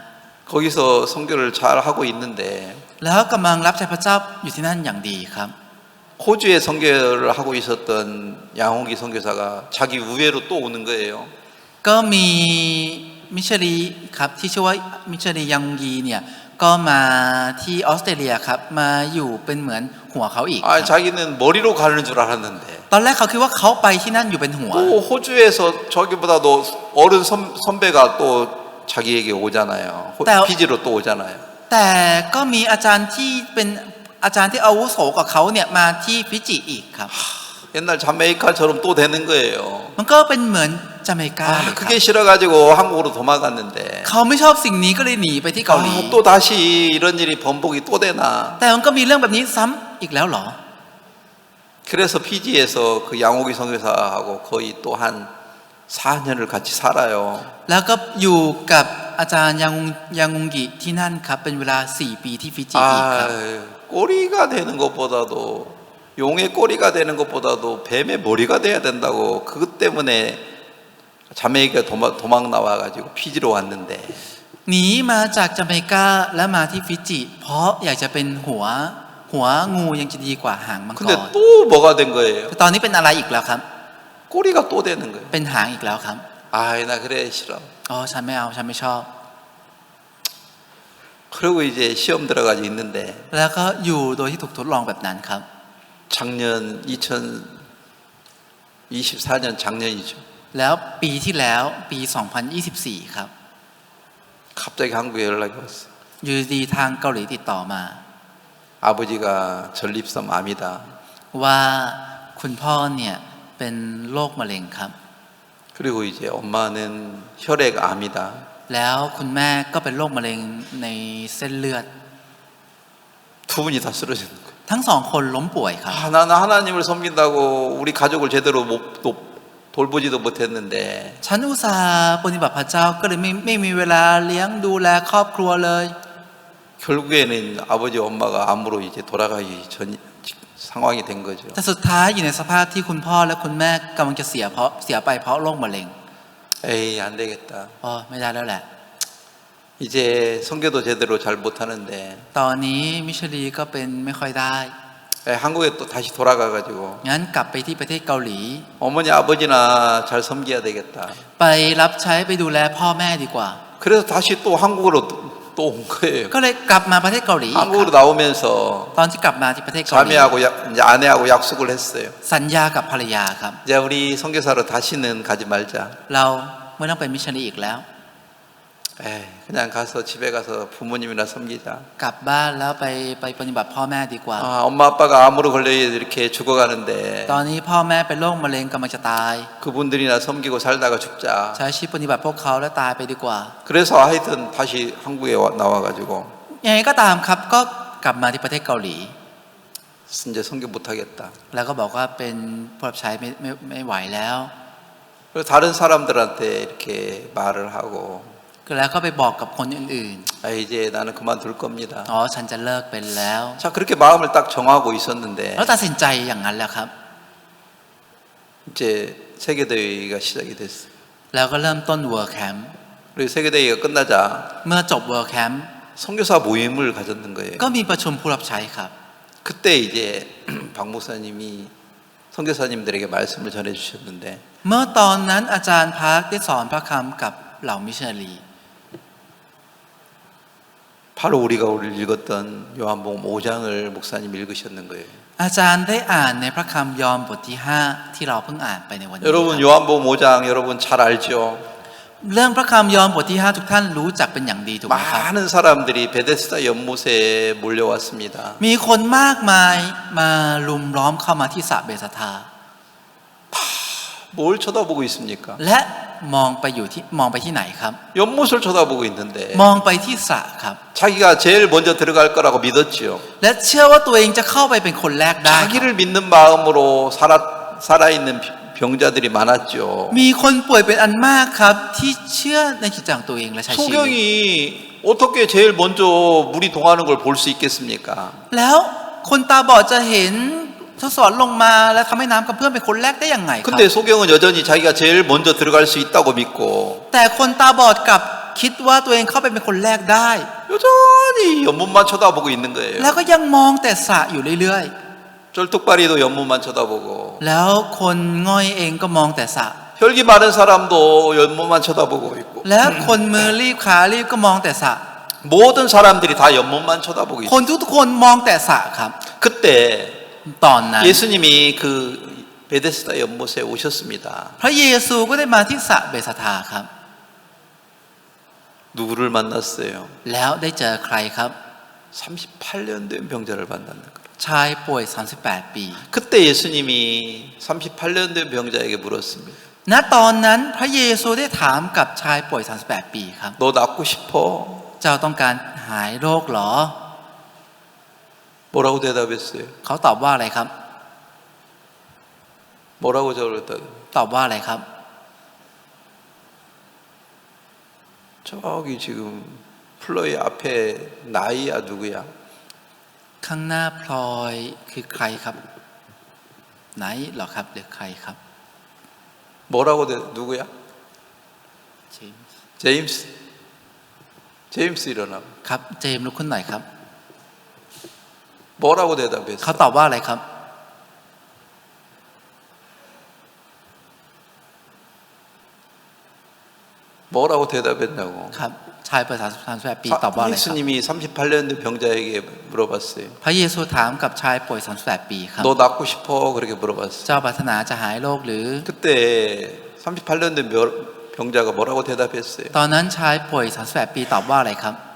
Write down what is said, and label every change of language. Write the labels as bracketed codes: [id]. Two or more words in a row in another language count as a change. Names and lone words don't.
[ko] 거기서 선교를 잘 하고 있는데 [th] แล้วกำลังรับใช้พระเจ้าอยู่ที่นั่นอย่างดีครับ [ko] 호주에 선교를 하고 있었던 양홍기 선교사가 자기 우회로 또 오는 거예요. [th] ก็มีมิชชันนารีครับที่ชื่อว่ามิชชันนารียังกีเนี่ยก็มาที่ออสเตรเลียครับมาอยู่เป็นเหมือนหัวเขาอีก [ko] 아, 자기는 머리로 가는 줄 알았는데 [th] ตอนแรกเขาคิดว่าเขาไปที่นั่นอยู่เป็นหัว [ko] 또 호주에서 저기보다도 어른 선배가 또 자기에게 오잖아요. 피지로 또 오잖아요. [th] แต่ก็มีอาจารย์ที่เป็นอาจารย์ที่อาวุโสกว่าเขาเนี่ยมาที่ฟิจิอีกครับ [ko] 옛날 자메이카처럼 또 되는 거예요. [th] มันก็เป็นเหมือนจาเมกาเลยครับ [ko] 그게 싫어가지고 한국으로 도망갔는데 [th] เขาไม่ชอบสิ่งนี้ก็เลยหนีไปที่เกาหลี [ko] 또 다시 이런 일이 번복이 또 되나. [th] แต่มันก็มีเรื่องแบบนี้ซ้ำอีกแล้วเหรอ [ko] 그래서 피지에서 그 양호기 선교사하고 거의 또 한 4년을 같이 살아요. [th] แล้วก็อยู่กับอาจารย์ยังงกิที่นั่นครับเป็นเวลา4 ปีที่ฟิจิอีกครับ [ko] 꼬리가 되는 것보다도 용의 꼬리가 되는 것보다도 뱀의 머리가 돼야 된다고 그것 때문에 자메이카 도망 나와가지고 피지로 왔는데 [th] หนีมาจากจาเมกาแล้วมาที่ฟิจิเพราะอยากจะเป็นหัวงูยังจะดีกว่าหางมังก [ko] 근데 [th] ร [ko] 또 뭐가 된 거예요? [th] แต่ตอนนี้เป็นอะไรอีกแล้วครับ [ko] 꼬리가 또 되는 거예요. [th] เป็นหางอีกแล้วครับ [ko] 아이 나 그래 싫어. [th] อ๋อฉันไม่เอาฉันไม่ชอบ [ko] 그리고 이제 시험 들어가지 있는데 [th] แล้วก็อยู่โดยที่ถูกทดลองแบบนั้นครับ [ko] 작년 2024년 작년이죠. [th] แล้วปีที่แล้วปี 2024 ครับ [ko] 갑자기 한국에 연락이 왔어요. [th] อยู่ดีทางเกาหลีติดต่อมา [ko] 아버지가 전립선 암이다. [th] ว่าคุณพ่อเนี่ยเป็นโรคมะเร็งครับ [ko] 그리고 이제 엄마는 혈액 암이다. [th] แล้วคุณแม่ก็เป็นโรคมะเร็งในเส้นเลือด [ko] 두 분이 다 쓰러지는 거예요. [th] ทั้งสองคนล้มป่วยครับ [ko] 나는 하나님을 섬긴다고 우리 가족을 제대로 돌보지도 못했는데 [th] ฉันอุตส่าห์ปฏิบัติพระเจ้าก็เลยไม่มีเวลาเลี้ยงดูแลครอบครัวเลย [ko] 결국에는 아버지 엄마가 암으로 이제 돌아가기 전 상황이 된 거죠. [th] แต่สุดท้ายอยู่ในสภาพที่คุณพ่อและคุณแม่กำลังจะเสียไปเพราะโรคมะเร็ง [ko] 에이 안 되겠다. [th] อ๋อไม่ได้แล้วแหละ [ko] 이제 선교도 제대로 잘 못하는데 [th] ตอนนี้มิชลีก็เป็นไม่ค่อยได้ [ko] 한국에 또 다시 돌아가가지고 [th] งั้นกลับไปที่ประเทศเกาหลี [ko] 어머니 아버지나 잘 섬겨야 되겠다. [th] ไปรับใช้ไปดูแลพ่อแม่ดีกว่า [ko] 그래서 다시 또 한국으로 또 온 거예요. [th] ก็เลยกลับมาประเทศเกาหลีอีกค [ko] 한국으로 [th] รับ [ko] 나오면서 [th] ตอนที่กลับมาที่ประเทศเกาหลี [ko] 자매하고 이제 아내하고 약속을 했어요. [th] สัญญากับภรรยาครับ [ko] 이제 우리 선교사로 다시는 가지 말자. [th] เราไม่ต้องเป็นมิชชันนารีอีกแล้ว [ko] 그냥 가서 집에 가서 부모님이나 섬기자. [th] กลับบ้านแล้วไปปฏิบัติพ่อแม่ดีกว่า [ko] 엄마 아빠가 암으로 걸려 이렇게 죽어가는데 [th] ตอนนี้พ่อแม่เป็นโรคมะเร็งกำลังจะตาย [ko] 그분들이나 섬기고 살다가 죽자. [th] ใช้ชีวิตปฏิบัติพวกเขาแล้วตายไปดีกว่า [ko] 그래서 하여튼 다시 한국에 나와가지고 [th] ยังไงก็ตามครับก็กลับมาที่ประเทศเกาหลี [ko] 이제 선교 못하겠다. [th] แล้วก็บอกว่าเป็นผู้รับใช้ไม่ไหวแล้ว [ko] 그래서 다른 사람들한테 이렇게 말을 하고 [th] แล้วก็ไปบอกกับคนอื่น [ko] 이제 나는 그만둘 겁니다. [th] ๆอ๋อฉันจะเลิกเป็นแล้ว [ko] 자 그렇게 마음을 딱 정하고 있었는데 [th] แล้วตัดสินใจอย่างนั้นแล้วครับ [ko] 이제 세계대회가 시작이 됐어요. [th] แล้วก็เริ่มต้น World Camp [ko] 그리고 세계대회가 끝나자 [th] เมื่อจบ World Camp [ko] 선교사 모임을 가졌는 거예요. [th] ก็มีประชุมผู้รับใช้ครับ [ko] 그때 이제 박 목사님이 선교사님들에게 말씀을 전해주셨는데 [th] เมื่อตอนนั้นอาจารย์พักได้สอนพระคำกับเหล่ามิชชันนารี [ko] 바로 우리가 오늘 읽었던 요한복음 5장을 목사님 읽으셨는 거예요. [th] อาจารย์ได้อ่านในพระคำยอห์นบทที่ 5 ที่เราเพิ่งอ่านไปในวันนี้ [ko] 여러분 [th] ครับ [ko] 요한복음 5장 여러분 잘 알죠? [th] เรื่องพระคำยอห์นบทที่ 5 ทุกท่านรู้จักเป็นอย่างดีถูกไหมครับ [ko] 많은 사람들이 베데스다 연못에 몰려왔습니다. [th] มีคนมากมายมาลุมล้อมเข้ามาที่สระเบสธา [ko] 뭘 쳐다보고 있습니까? [th] และมองไปที่ไหนครับ [ko] 연못을 쳐다보고 있는데 [th] มองไปที่สระครับ [ko] 자기가 제일 먼저 들어갈 거라고 믿었지요. [th] และเชื่อว่าตัวเองจะเข้าไปเป็นคนแรกได้ครับ [ko] 자기를 믿는 마음으로 살아있는 병자들이 많았죠. [th] มีคนป่วยเป็นอันมากครับที่เชื่อในจิตใจของตัวเองและใช้ชีวิต [ko] 소경이 어떻게 제일 먼저 물이 동하는 걸 볼 수 있겠습니까? [th] แล้วคนตาบอดจะเห็นทศวรรษลงมาแล้วทำให้น้ำกระเพื่อมเป็นคนแรกได้ยังไงครับ [ko] 근데 소경은 여전히 자기가 제일 먼저 들어갈 수 있다고 믿고 [th] แต่คนตาบอดกลับคิดว่าตัวเองเข้าไปเป็นคนแรกได้ [ko] 여전히 연못만 쳐다보고 있는 거예요. [th] แล้วก็ยังมองแต่สระอยู่เรื่อย [ko] 쩔뚝발이도 연못만 쳐다보고 [th] ๆแล้วคนง่อยเองก็มองแต่สระ [ko] 혈기 많은 사람도 연못만 쳐다보고 있고 [th] และคนมือรีบขารีบก็มองแต่สระ [ko] 모든 사람들이 다 연못만 쳐다보고 [th] คน [ko] 있어요. [th] ทุกคนมองแต่สระครับ [ko] 그때 [th] ตอนนั้น [ko] 예수님이 그 베데스다 연못에 오셨습니다. [th] พระเยซูก็ได้มาที่สระเบสธาครับ [ko] 누구를 만났어요? [th] แล้วได้เจอใครครับ [ko] 38년 된 병자를 만났는 거예요. [th] ชายป่วย38 ปี [ko] 그때 예수님이 38년 된 병자에게 물었습니다. [th] ณตอนนั้นพระเยซูได้ถามกับชายป่วย38 ปีครับ [ko] 너 낫고 싶어? [th] เจ้าต้องการหายโรคเหรอ [ko] 뭐라고 대답했어요? [th] เขาตอบว่าอะไรครับ [ko] 뭐라고 저랬다? [th] ตอบว่าอะไรครับ [ko] 저기 지금 플로이 앞에 나이야 누구야? [th] ข้างหน้าพลอยคือใครครับ ไหนเหรอครับหรือใครครับ [ko] 뭐라고 누구야? [th] เจมส์ [ko] 제임스 일어나. [th] ครับเจมส์ลุกขึ้นหน่อยครับ [ko] 뭐라고 [th] เขา [ko] 대답했어? [th] ตอบว่าอะไรครับ [ko] 뭐라고 대답했냐고. [th] ครับชายป่วย38 ปีตอบว่าอะไรครับ [ko] 예수님이 38년 된 병자에게 물어봤어요. [th] พระเยซูถามกับชายป่วย38 ปีครับ [ko] 너 낫고 싶어? 그렇게 물어봤어요. [th] เจ้าปรารถนาจะหายโรคหรือ [ko] 그때 38년 된 병자가 뭐라고 대답했어요? [th] ตอนนั้นชายป่วย38 ปีตอบว่าอะไรครับ